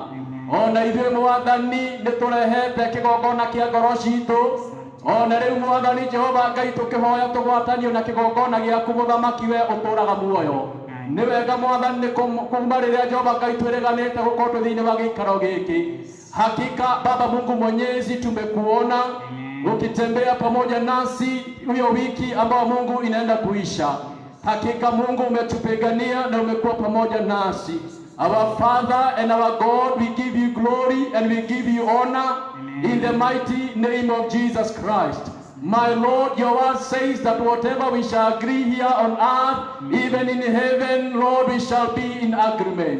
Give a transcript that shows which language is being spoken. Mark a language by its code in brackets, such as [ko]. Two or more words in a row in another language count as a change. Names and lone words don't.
[ki] Ona ithuĩ Mwathani nĩ tũrehete kĩgongona kĩa ngoro citũ. Ona rĩu Mwathani Jehova Ngai tũkĩhoya tũgwatanio na kĩgongona gĩaku mũthamaki we ũtũũraga muoyo. Nĩ wega Mwathani nĩ kuuma rĩrĩa Jehova Ngai twĩrĩganĩte gũkorwo twĩ thĩinĩ wa gĩikaro gĩkĩ. [sw] Hakika Baba Mungu Mwenyezi tumekuona ukitembea pamoja nasi hiyo wiki ambao Mungu inaenda kuisha. Hakika Mungu umetupigania na umekuwa pamoja nasi. [en] Our Father and our God, we give you glory and we give you honor. In the mighty name of Jesus Christ. My Lord, your word says that whatever we shall agree here on earth, even in heaven, Lord, we shall be in agreement.